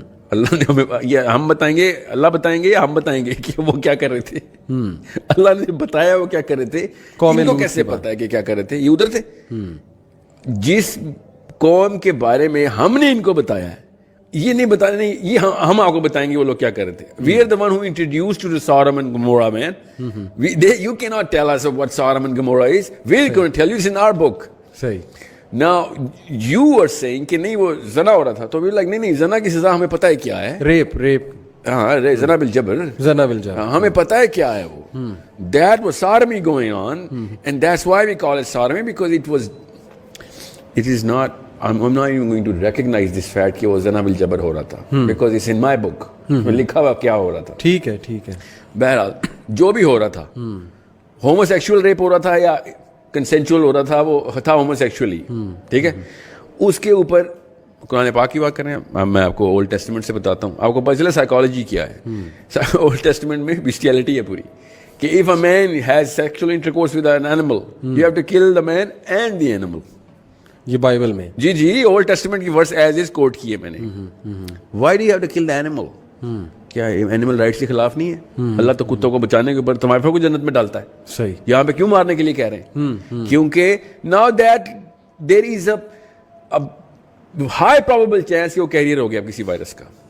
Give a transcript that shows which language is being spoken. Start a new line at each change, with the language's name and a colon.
Urdu: اللہ نے ہمیں, یہ ہم بتائیں گے, اللہ بتائیں گے یا ہم بتائیں گے کہ وہ کیا کر رہے تھے؟ اللہ نے بتایا وہ کیا کر رہے تھے. ان کو کیسے پتا ہے کہ کیا کر رہے تھے؟ یہ ادھر تھے. جس قوم کے بارے میں ہم نے ان کو بتایا ہے, یہ نہیں بتایا, نہیں یہ ہم آپ کو بتائیں گے وہ لوگ کیا کر رہے تھے.
English: We are the one who introduced to the Sodom and Gomorrah, man. You cannot tell us what Sodom and Gomorrah is. We're going to tell you it's in our book.
Urdu: صحیح.
English: Now you are saying
Urdu: کہ نہیں وہ زنا ہو رہا تھا, تو
English: we're like
Urdu: نہیں زنا کی سزا ہمیں پتہ ہے کیا ہے. ریپ ہاں, زنا بالجبر, ہمیں پتہ ہے کیا ہے وہ.
English: That was sodomy going on, and that's why we call it sodomy, because it is not, I'm not even going to recognize this fact
Urdu: کہ وہ زنا بالجبر ہو رہا تھا,
English: because it's in my book.
Urdu: میں لکھا ہوا کیا ہو رہا تھا. ٹھیک ہے. بہرحال جو بھی ہو رہا تھا, ہومو سیکشول ریپ ہو رہا تھا یا کنسینچول ہو رہا تھا, وہ تھا ہومو سیکشولی, ٹھیک ہے. اس کے اوپر قرآن پاک کی بات کریں, میں آپ کو اولڈ ٹیسٹمنٹ سے بتاتا ہوں, آپ کو پتہ چلا سائیکالوجی کیا ہے. اولڈ ٹیسٹمنٹ میں بیسٹیلٹی ہے پوری, کہ
English: if a man has sexual intercourse with an animal, you have to kill the man and the animal.
Urdu: یہ بائبل میں, جی اولڈ ٹیسٹمنٹ کی ورس ایز از کوٹ کیے میں نے.
English: Why do you have to kill the animal?
Urdu: کیا animal rights کے خلاف نہیں ہے؟ اللہ تو کتوں کو بچانے کے اوپر تمہارے کو جنت میں ڈالتا ہے. صحیح. یہاں پہ کیوں مارنے کے لیے کہہ رہے ہیں؟ کیونکہ
English: now that there is a high probable chance
Urdu: کہ وہ کیریئر ہو گیا کسی وائرس کا.